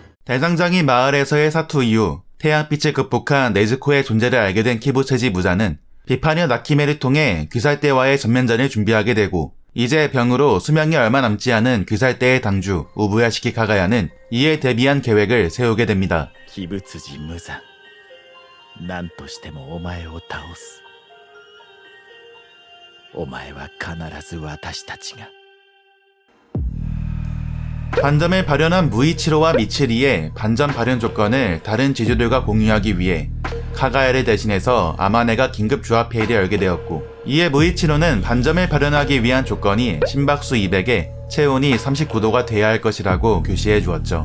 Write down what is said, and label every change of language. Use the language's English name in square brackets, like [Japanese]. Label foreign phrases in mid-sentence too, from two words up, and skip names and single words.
[Korean] 대장장이 마을에서의 사투 이후 태양빛을 극복한 네즈코의 존재를 알게 된 키부츠지 무자는 비파녀 나키메를 통해 귀살대와의 전면전을 준비하게 되고 이제 병으로 수명이 얼마 남지 않은 귀살대의 당주 우부야시키 카가야는 이에 대비한 계획을 세우게 됩니다. [Japanese] 鬼物児無惨何としてもお前を倒すお前は必ず私たちが [Korean] 반점을 발현한 무이치로와 미츠리의 반점 발현 조건을 다른 지주들과 공유하기 위해 카가야를 대신해서 아마네가 긴급 조합 회의를 열게 되었고 이에 무이치로는 반점을 발현하기 위한 조건이 심박수 200에 체온이 39도가 돼야 할 것이라고 교시해 주었죠.